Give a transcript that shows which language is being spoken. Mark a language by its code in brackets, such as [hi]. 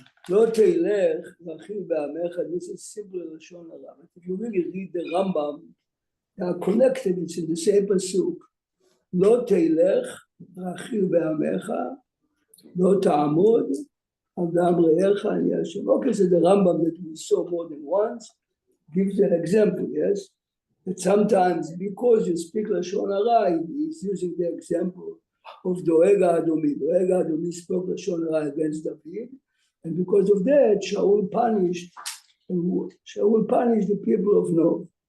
[he] לא תלך רכיל בעמך, [en] this is simple [he] לשון הרע. [en] If you really read the Rambam, they are connected, it's in the same pasuk. [he] לא תלך רכיל בעמך, לא תעמוד על דם רעך אני השם. [en] Okay, so the Rambam that we saw more than once gives an example, yes? That sometimes because you speak Lashon Hara, he's using the example of Doeg Adomi. Doeg Adomi spoke Lashon Hara against David, and because of that, Shaul punished the people of Nob.